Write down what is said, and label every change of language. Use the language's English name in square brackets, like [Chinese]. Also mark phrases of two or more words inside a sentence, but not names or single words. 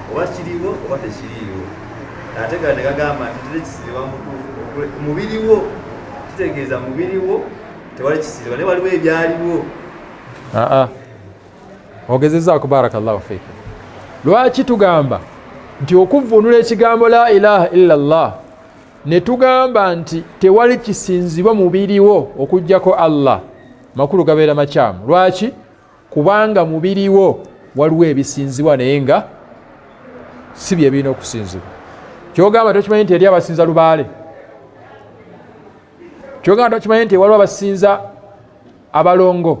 [Ganda] Oba kiriwo oba tekiriwo. Ate ne gagamba nti tewali kisinzibwa mu butuufu mubiriwo, kitegeeza mubiriwo tewali kisinzibwa, naye waliwo ebyaliwo. Ogezezzaako [Arabic] barakallahu fiikum. [Ganda] Lwaki tugamba nti okuvvuunula ekigambo [Arabic] la ilaha illa Allah [Ganda] ne tugamba nti tewali kisinzibwa mubiriwo okujjako Allah, makulu gabeera makyamu? Lwaki? Kubanga mubiriwo waliwo ebisinzibwa naye nga si bye birina okusinzibwa. Kyogamba tokimanyi nti eri abasinza lubaale? Kyogamba tokimanyi nti waliwo abasinza abalongo?